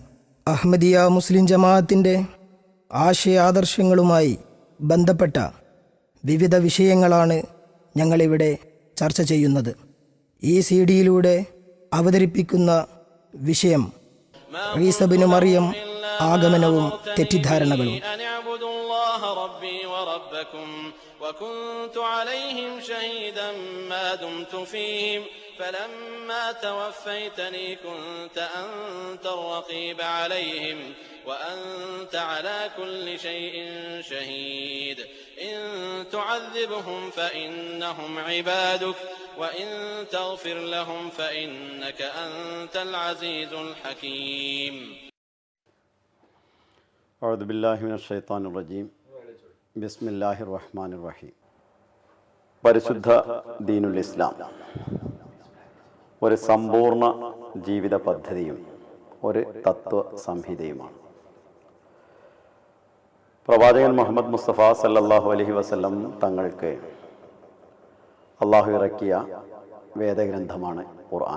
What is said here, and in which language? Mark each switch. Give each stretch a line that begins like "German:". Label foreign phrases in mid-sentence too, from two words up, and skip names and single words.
Malayalam: അഹ്മദിയ മുസ്ലിം ജമാഅത്തിൻ്റെ ആശയാദർശങ്ങളുമായി ബന്ധപ്പെട്ട വിവിധ വിഷയങ്ങളാണ് ഞങ്ങളിവിടെ ചർച്ച ചെയ്യുന്നത്. ഈ സിഡിയിലൂടെ അവതരിപ്പിക്കുന്ന വിഷയം ഈസ ഇബ്നു മറിയം ആഗമനവും തെറ്റിദ്ധാരണകളും.
Arabic: وكنت عليهم شهيدا ما دمت فيهم فلما توفيتني كنت أنت الرقيب عليهم وأنت على كل شيء شهيد إن تعذبهم فإنهم عبادك وإن تغفر لهم فإنك أنت العزيز الحكيم. أعوذ بالله من الشيطان الرجيم بسم الله الرحمن الرحيم.
Malayalam: പരിശുദ്ധ ദീനുൽ ഇസ്ലാം ഒരു സമ്പൂർണ്ണ ജീവിത പദ്ധതിയും ഒരു തത്വ സംഹിതയുമാണ്. പ്രവാചകൻ മുഹമ്മദ് മുസ്തഫ
Arabic: صلى الله عليه وسلم
Malayalam: തങ്ങൾക്ക് അള്ളാഹു ഇറക്കിയ വേദഗ്രന്ഥമാണ് ഖുർആൻ.